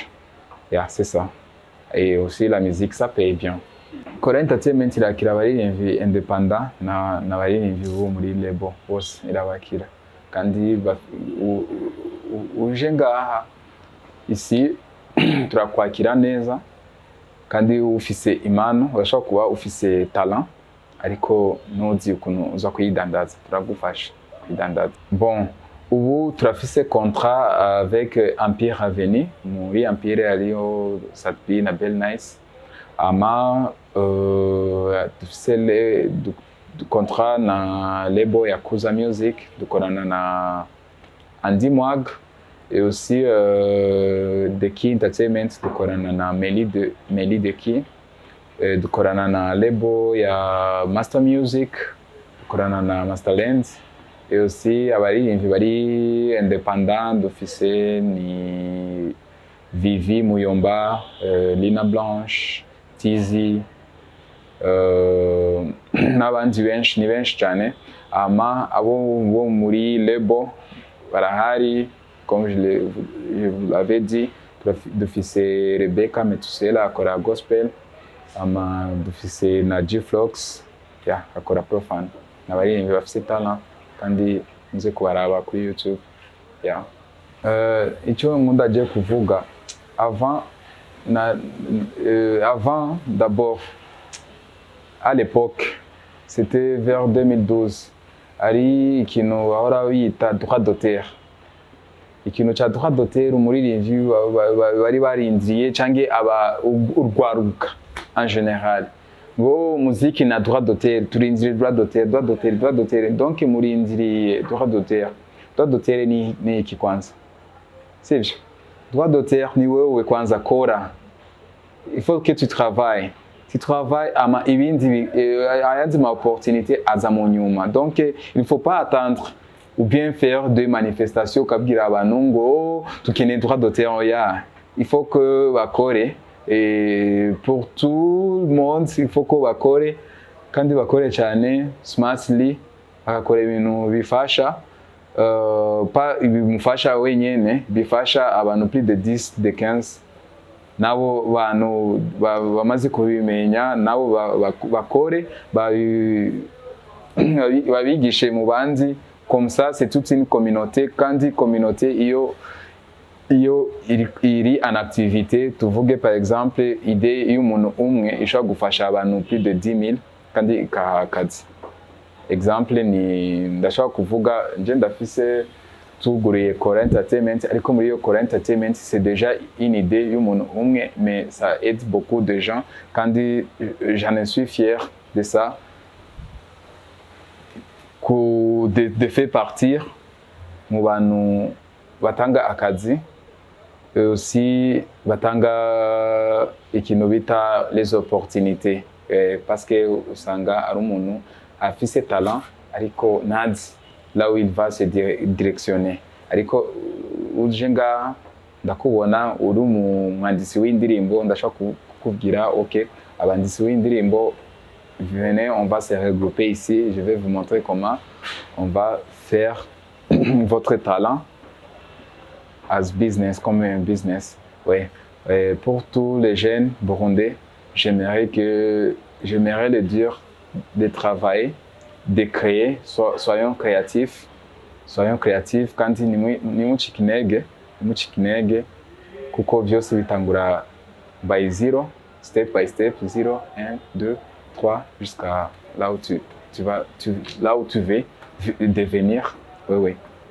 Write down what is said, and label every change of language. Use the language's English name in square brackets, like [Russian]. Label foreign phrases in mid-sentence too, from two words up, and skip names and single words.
[French] C'est ça. Et aussi la musique ça paye bien. [Rundi] Kora Entertainment irakira abaririmbyi independant na baririmbyi bo muri label bose irabakira, kandi uje ngaha isi turakwakira neza. Kandi ufise impano, urashobora kuba ufise talent ariko ntuzi ukuntu uza kuyidandaza, turagufasha kuyidandaza. Bon, ubu turafise [French] contrat avec [Rundi] Empire Avenue. Muri Empire hariyo Satbi na Bell Nice. Ama dufise contrat na label ya Kuza Music, dukorana na Andy Mwag, [French] et aussi [Rundi] Deki Entertainment, dukorana na Meli Deki, dukorana na label ya Master Music, dukorana na Masterland, [French] et aussi [Rundi] abaririmbyi bari independant dufise ni Vivi Muyomba, Lina Blanche, Tizi, n'abandi benshi, ni benshi cyane. Ama abo bo muri label barahari, [French] comme je vous l'avais dit, [Rundi] dufise Rebecca Metusela akora gospel, ama dufise na G-Flox akora profane. N'abaririmbyi bafise talent kandi muze kubaraba kuri YouTube. Icyo nkunda agiye kuvuga, [French] avant d'abord, à l'époque, c'était vers 2012, [Rundi] ari ikintu bahora bita [French] droit d'auteur. [Rundi] Ikintu cha [French] droit d'auteur [Rundi] umuririmbyi bari barinziye canke urwaruka [French] en général, [Rundi] ngo muziki na [French] droit d'auteur, [Rundi] turinzire [French] droit d'auteur. Donc murindiriye droit d'auteur. Droit d'auteur [Rundi] ni iki kwanza? Sivyo? [French] Droit d'auteur [Rundi] ni wewe kwanza kora. [French] Il faut que tu travailles. Tu travailles [Rundi] ama ibindi ayandi ma opportunité aza mu nyuma. [French] Donc il ne faut pas attendre ou bien faire des manifestations [Rundi] kabwira abantu ngo tukeneye [French] droit d'auteur. Il faut que [Rundi] bakore, [French] et pour tout le monde il faut [Rundi] ko bakore, kandi bakore cyane smartly, bakore ibintu bifasha, pas bimufasha wenyene, bifasha abantu [French] plus de 10 de 15 [Rundi] nabo bantu bamaze kubimenya, nabo bakore babigishe mu bandi [French] comme ça, c'est toute une communauté. Quand on dit communauté, [Rundi] iyo iri [French] en activité, [Rundi] tuvuge [French] par exemple idée [Rundi] y'umuntu umwe ishobora gufasha abantu [French] plus de 10 000 [Rundi] kandi ikaha akazi. Exemple ni ndashobora kuvuga nje ndafise tuguriye Kora Entertainment, ariko muri iyo Kora Entertainment [French] c'est déjà une idée [Rundi] y'umuntu umwe, [French] mais ça aide beaucoup de gens kandi j'en suis fier de ça, de faire partir [Rundi] mu bantu batanga akazi, [French] aussi [Rundi] batanga ikintu bita [French] les opportunités, parce que [Rundi] usanga ari umuntu afise talent ariko ntazi [French] là où il va se directionner, [Rundi] ariko uje ngaha ndakubona uri umwanditsi w'indirimbo, ndashaka kukubwira ok, abanditsi w'indirimbo [French] venez, on va se regrouper ici, je vais vous montrer comment on va faire votre talent [English] as business, [French] comme un business. Ouais. Et pour tous les jeunes burundais, j'aimerais le dire de travailler, de créer, soyons créatifs. Soyons créatifs [Rundi] kandi nimucike intege kuko byose bitangura by zero, [English] step by step, [Rundi] 0, 1, 2, 3, [French] jusqu'à là où tu veux devenir. Oui, oui.